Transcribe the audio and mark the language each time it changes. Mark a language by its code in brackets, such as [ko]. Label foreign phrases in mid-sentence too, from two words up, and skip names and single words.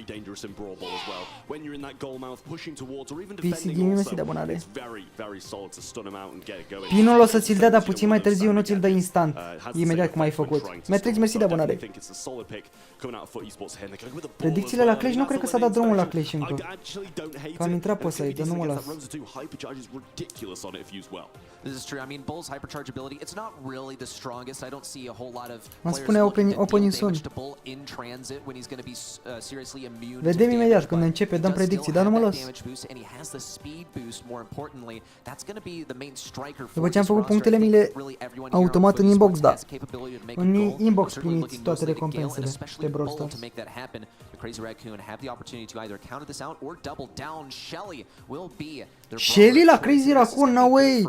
[ro] PC Gaming, mersi de abonare. Pinul o să ți-l dea, dar puțin mai târziu, nu ți-l dă instant. Imediat cum ai făcut. Matrix, mersi de abonare. Predicțiile la Clash, nu cred că s-a dat drumul la Clash încă. Că am intrat pe site, nu mă las. [en] This is true. I mean, Bull's hypercharge ability, it's not really the strongest. I don't see a whole lot of in transit when he's going to be seriously immune. [ro] Vedem imediat când începe, dăm predicții, dar nu mă las. După ce am făcut punctele mele automat în inbox, da. În inbox primiți toate recompensele pe Brawl Stars. Shelly la Crazy Raccoon, [en] no way!